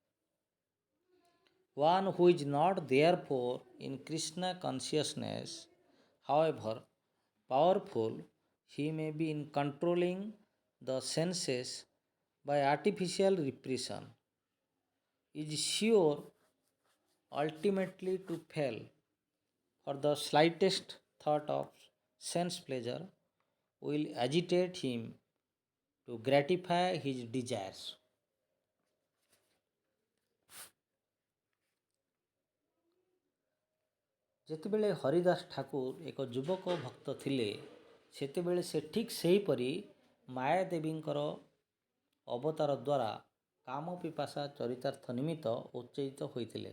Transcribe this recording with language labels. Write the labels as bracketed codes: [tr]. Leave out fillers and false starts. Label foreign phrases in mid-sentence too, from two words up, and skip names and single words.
[en] One who is not therefore in Krishna consciousness, however powerful he may be in controlling the senses by artificial repression, is sure ultimately to fail, for the slightest thought of sense pleasure will agitate him to gratify his desires. [or] ଯେତେବେଳେ ହରିଦାସ ଠାକୁର ଏକ ଯୁବକ ଭକ୍ତ ଥିଲେ, ସେତେବେଳେ ସେ ଠିକ୍ ସେହିପରି ମାୟାଦେବୀଙ୍କର ଅବତାର ଦ୍ୱାରା କାମ ପିପାସା ଚରିତାର୍ଥ ନିମିତ୍ତ ଉତ୍ତେଜିତ ହୋଇଥିଲେ।